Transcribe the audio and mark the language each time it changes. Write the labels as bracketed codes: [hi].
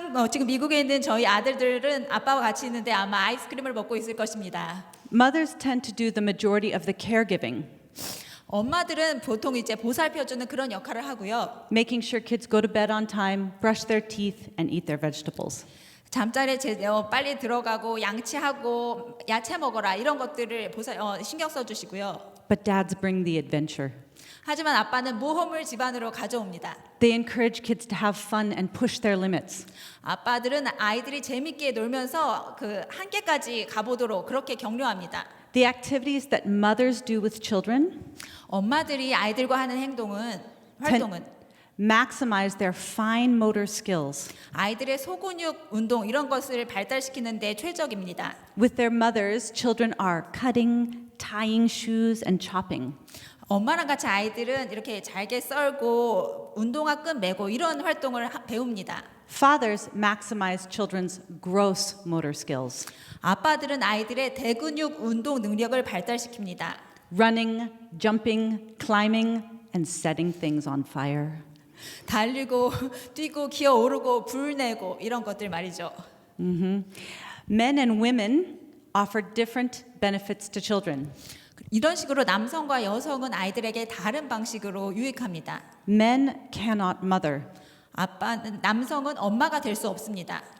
[ko] 지금 미국에 있는 저희 아들들은 아빠와 같이 있는데 아마 아이스크림을 먹고 있을 것입니다. [en] Mothers tend to do the majority of the caregiving, [ko] 엄마들은 보통 이제 보살펴주는 그런 역할을 하고요. [en] making sure kids go to bed on time, brush their teeth, and eat their vegetables. [ko] 잠자리에 빨리 들어가고 양치하고 야채 먹어라 이런 것들을 신경 써주시고요. [en] But dads bring the adventure. [ko] 하지만 아빠는 모험을 집안으로 가져옵니다. [en] They encourage kids to have fun and push their limits. [ko] 아빠들은 아이들이 재밌게 놀면서 그 한계까지 가보도록 그렇게 격려합니다. [en] The activities that mothers do with children [ko] 엄마들이 아이들과 하는 활동은 [en] maximize their fine motor skills. [ko] 아이들의 소근육 운동 이런 것을 발달시키는 데 최적입니다. [en] With their mothers, children are cutting, tying shoes, and chopping. [ko] 엄마랑 같이 아이들은 이렇게 잘게 썰고 운동화 끈 매고 이런 활동을 배웁니다. [en] Fathers maximize children's gross motor skills. [ko] 아빠들은 아이들의 대근육 운동 능력을 발달시킵니다. [en] Running, jumping, climbing, and setting things on fire. [ko] 달리고 뛰고 기어오르고 불 내고 이런 것들 말이죠. [en] Men and women offer different benefits to children. [ko] 이런 식으로 남성과 여성은 아이들에게 다른 방식으로 유익합니다. [en] Men cannot mother. [ko] 남성은 엄마가 될 수 없습니다.